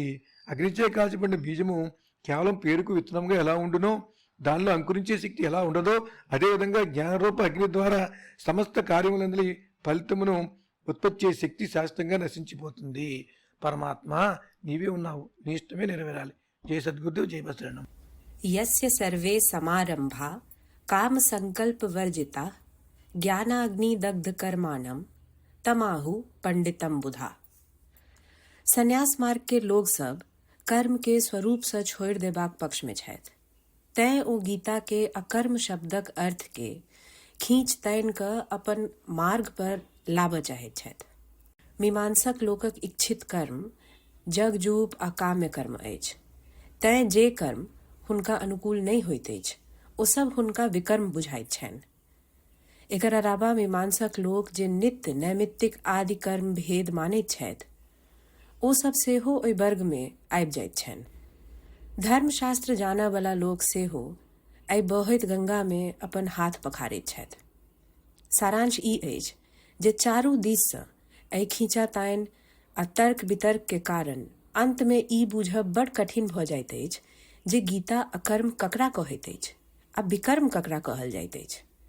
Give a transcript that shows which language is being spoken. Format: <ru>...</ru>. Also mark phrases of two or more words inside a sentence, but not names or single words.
<te>అగ్నిచే కాల్చబడిన బీజము కేవలం పేరుకు విత్తనంగా ఎలా ఉండునో, దానిలో అంకురించే శక్తి ఎలా ఉండదో, అదేవిధంగా జ్ఞానరూప అగ్ని ద్వారా సమస్త కార్యములందరి ఫలితమును ఉత్పత్తి చేసే శక్తి శాశ్వతంగా నశించిపోతుంది. పరమాత్మ నీవే ఉన్నావు, నీ ఇష్టమే నెరవేరాలి. జయ సద్గురుదేవ్, జయ బసరణం.</te> <sa>యస్య సర్వే సమారంభా काम संकल्प वर्जिता ज्ञानाग्नि दग्ध कर्माणम तमाहु पंडितम बुधा।</sa> <mai>संन्यास मार्ग के लोग सब कर्म के स्वरूप से छोड़ देबाक पक्ष में छथि। तैं ओ गीता के अकर्म शब्दक अर्थ के खींच तानि कऽ अपन मार्ग पर लाबऽ चाहैत छथि। मीमांसक लोकक इच्छित कर्म जगजूप आ काम्य कर्म अछि। तैं जे कर्म हुनका अनुकूल नहि होइत अछि ओ सब हुनका विकर्म बुझाइत छनि। एकर अलावा मीमांसक लोक जे नित्य नैमित्तिक आदि कर्म भेद मानैत छथि ओ सब सेहो ओहि वर्ग में आबि जाइत छनि। धर्मशास्त्र जानऽ वाला लोक सेहो एहि बहैत गंगा में अपन हाथ पखारैत छथि। सारांश ई अछि जे चारू दिस सँ एहि खींचातानि आ तर्क वितर्क के कारण अंत में ई बुझब बड़ कठिन भऽ जाइत अछि जे गीता अकर्म ककरा कहैत अछि आ विकर्म ककरा कहल जाइत अछि।</mai>